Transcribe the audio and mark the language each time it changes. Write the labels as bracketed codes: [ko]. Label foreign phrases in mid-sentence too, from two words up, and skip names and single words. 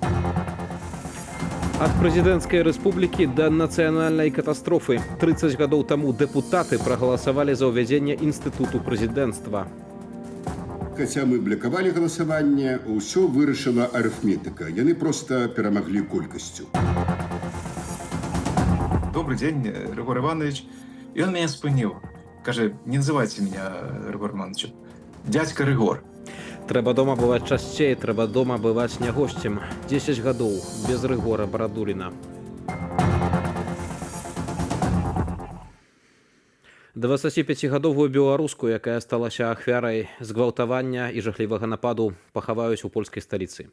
[be] Ад прэзідэнцкай рэспублікі да нацыянальнай катастрофы. 30 гадоў таму дэпутаты прагаласавалі за ўвядзенне інстытуту прэзідэнцтва. Хаця мы блакавалі галасаванне, ўсё вырашыла арыфметыка. Яны проста перамаглі колькасцю. [ru] Добрый день, Рыгор Иванович. И он меня спыніў. Кажа, не называйте меня Рыгор Ивановичем. Дядька Рыгор. [be] Трэба дома бываць часцей, трэба дома бываць не госцем. 10 гадоў без Рыгора Барадуліна. 25гадовую беларуску, якая сталася ахвярай згвалтавання і жахлівага нападу, пахаваюць у польскай сталіцы.